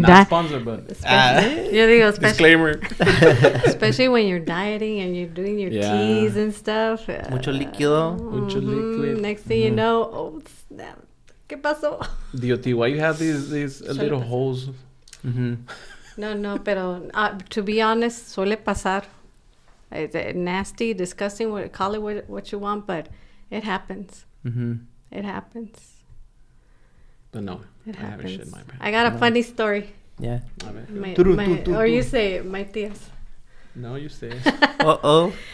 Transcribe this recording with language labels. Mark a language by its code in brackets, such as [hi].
[en] Not sponsored, but disclaimer. Especially when you're dieting and you're doing your teas and stuff. [es] Mucho líquido. Mucho [en] liquid. Next thing you know, oh snap! [es] ¿Qué pasó? [en] DOT, why you have these little holes? [es] No, pero [en] to be honest, [es] suele pasar. [en] It's nasty, disgusting. Call it what you want, but it happens. It happens. But no, it I haven't happens. shit my pants. I got a funny story. Yeah. Or you say it, my tías. No, you say it. Uh-oh.